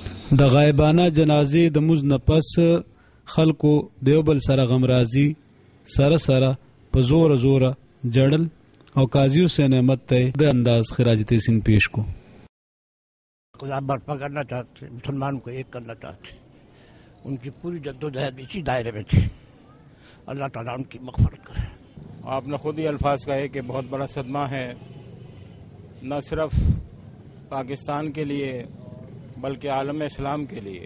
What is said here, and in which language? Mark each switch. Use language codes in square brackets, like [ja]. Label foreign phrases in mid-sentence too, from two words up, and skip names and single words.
[ps] د غایبانه جنازې د مونځ نه پس خلکو د یو بل سره غمرازي سره سره په زوره زوره جړل او قاضی حسین احمد ته د انداز خراج تحسین پیش کو. [ur] آپ برپا کرنا چاہتے مسلمان کو ایک کرنا چاہتے، ان کی پوری جدوجہد اسی دائرے میں تھی. اللہ تعالیٰ ان کی مغفرت کرے. آپ نے خود ہی الفاظ کہے کہ بہت بڑا صدمہ ہے نہ صرف پاکستان کے لیے بلکہ عالم اسلام کے لیے.